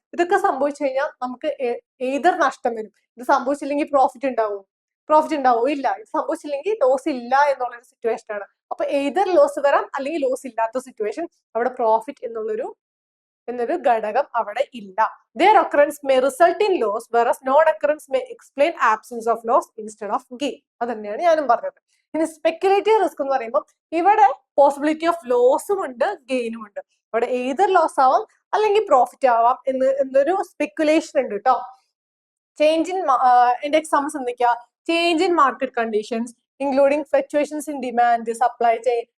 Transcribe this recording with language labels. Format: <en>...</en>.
<ml>ഇതൊക്കെ സംഭവിച്ചു കഴിഞ്ഞാൽ നമുക്ക് ഏതൊരു നഷ്ടം വരും. ഇത് സംഭവിച്ചില്ലെങ്കിൽ പ്രോഫിറ്റ് ഉണ്ടാവോ? ഇല്ല. ഇത് സംഭവിച്ചില്ലെങ്കിൽ ലോസ് ഇല്ല എന്നുള്ളൊരു സിറ്റുവേഷൻ ആണ്. അപ്പൊ ഏതൊരു ലോസ് വരാം അല്ലെങ്കിൽ ലോസ് ഇല്ലാത്ത സിറ്റുവേഷൻ. അവിടെ പ്രോഫിറ്റ് എന്നൊരു ഘടകം അവിടെ ഇല്ല.</ml> <en>Their occurrence may result in loss, whereas non-occurrence may explain absence of loss instead of gain.</en> <ml>അത് തന്നെയാണ് ഞാനും പറഞ്ഞത്. ഇനി സ്പെക്യുലേറ്റീവ് റിസ്ക് എന്ന് പറയുമ്പോൾ ഇവിടെ പോസിബിലിറ്റി ഓഫ് ലോസും ഉണ്ട്, ഗെയിനും ഉണ്ട്. അവിടെ ഏതൊരു ലോസ് ആവാം അല്ലെങ്കിൽ പ്രോഫിറ്റ് ആവാം എന്നൊരു സ്പെക്കുലേഷൻ ഉണ്ട് കേട്ടോ.</ml> <en>change in</en> <ml>എന്റെ എക്സാമ്പിൾസ് എന്തൊക്കെയാ?</ml> <en>change in market conditions including fluctuations in demand, supply chain,</en>